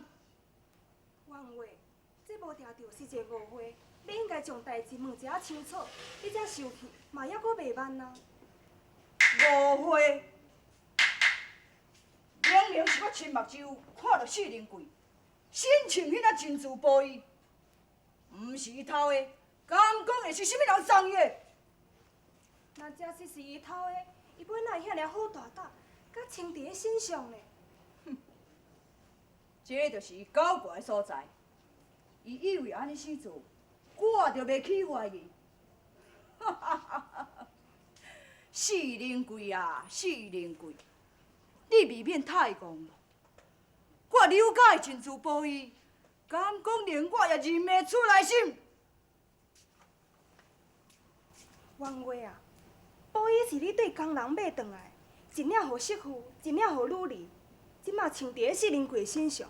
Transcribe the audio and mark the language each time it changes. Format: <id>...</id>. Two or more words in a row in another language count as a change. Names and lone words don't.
<nan>元月，这无定着是一个误会，你应该将代志问一下清楚，你才生气，嘛还阁袂慢啊。误会，明明是我亲目睭看到四灵柜，身穿迄领珍珠布衣，毋是伊偷的，敢讲会是啥物人送伊的？若假使是伊偷的，伊本来遐尔好大胆，甲穿伫身上呢。这就是伊搞怪的所在。伊以为安尼死做，我就袂起怀疑。四灵柜啊，四灵柜，你未免太戆了。我了解的珍珠布衣，敢讲连我也认袂出来心。元月啊，布衣是你对工人买转来，一领互媳妇，一领互女儿，即马穿伫四灵柜身上。</nan>